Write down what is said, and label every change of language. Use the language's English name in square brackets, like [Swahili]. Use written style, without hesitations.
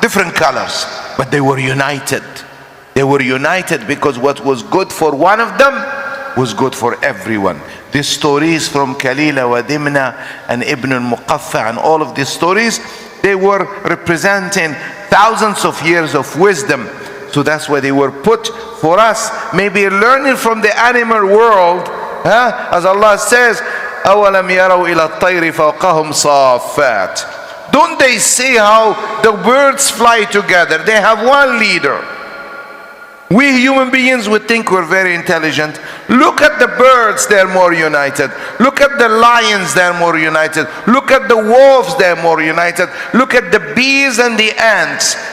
[English] Different colors, but they were united. They were united because what was good for one of them was good for everyone. These stories from Kalila wa Dimna and Ibn al-Muqaffa and all of these stories, they were representing thousands of years of wisdom. So that's why they were put for us, maybe learning from the animal world. As Allah says, [Arabic] أَوَلَمْ يَرَوْا إِلَى الطَّيْرِ فَوْقَهُمْ صَافَّاتٍ. [English] Don't they see how the birds fly together? They have one leader. We human beings would think we're very intelligent. Look at the birds, they're more united. Look at the lions, they're more united. Look at the wolves, they're more united. Look at the bees and the ants.